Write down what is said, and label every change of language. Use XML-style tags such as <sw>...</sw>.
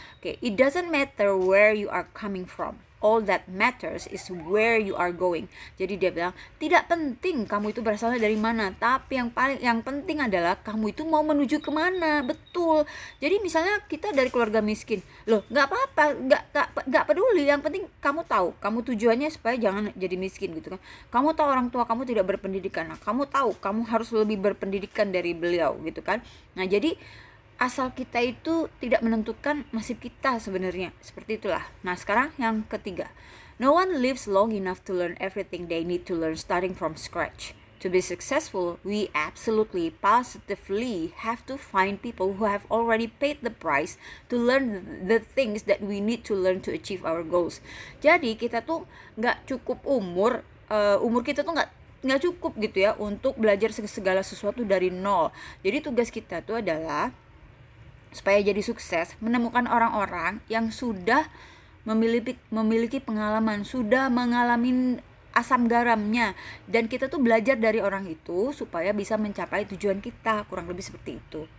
<en>Okay, it doesn't matter where you are coming from. All that matters is where you are going.</en> <id>Jadi dia bilang, tidak penting kamu itu berasalnya dari mana, tapi yang penting adalah kamu itu mau menuju kemana. Betul. Jadi misalnya kita dari keluarga miskin, loh nggak apa-apa, nggak peduli. Yang penting kamu tahu, kamu tujuannya supaya jangan jadi miskin gitu kan. Kamu tahu orang tua kamu tidak berpendidikan, nah kamu tahu kamu harus lebih berpendidikan dari beliau gitu kan. Nah jadi asal kita itu tidak menentukan nasib kita sebenarnya, seperti itulah. Nah sekarang yang ketiga,</id> <en>no one lives long enough to learn everything they need to learn starting from scratch. To be successful, we absolutely positively have to find people who have already paid the price to learn the things that we need to learn to achieve our goals.</en> <id>Jadi kita tuh nggak cukup umur kita tuh nggak cukup gitu ya untuk belajar segala sesuatu dari nol. Jadi tugas kita tuh adalah supaya jadi sukses, menemukan orang-orang yang sudah memiliki pengalaman, sudah mengalami asam garamnya, dan kita tuh belajar dari orang itu supaya bisa mencapai tujuan kita, kurang lebih seperti itu.</id>